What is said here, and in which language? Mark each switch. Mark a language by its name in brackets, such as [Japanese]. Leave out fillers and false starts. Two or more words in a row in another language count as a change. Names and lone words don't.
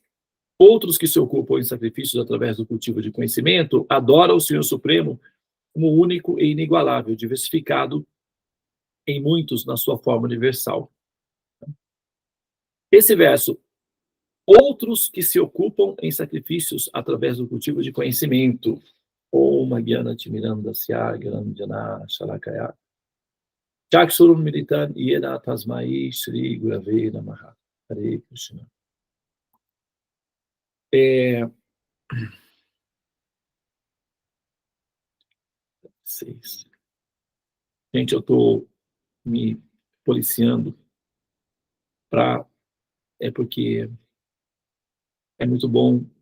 [Portuguese] Outros que se ocupam em sacrifícios através do cultivo de conhecimento adoram o Senhor Supremo como único e inigualável, diversificado em muitos na sua forma universal. Esse verso, outros que se ocupam em sacrifícios através do cultivo de conhecimento, [Sanskrit] ॐ ज्ञान तिमिरान्धस्य ज्ञानाञ्जन शलाकया चक्षुरुम् मीलितं येद तस्मै श्री गुरवे नमः. हरे कृष्ण. [Portuguese] Gente, eu estou me policiando porque é muito bom.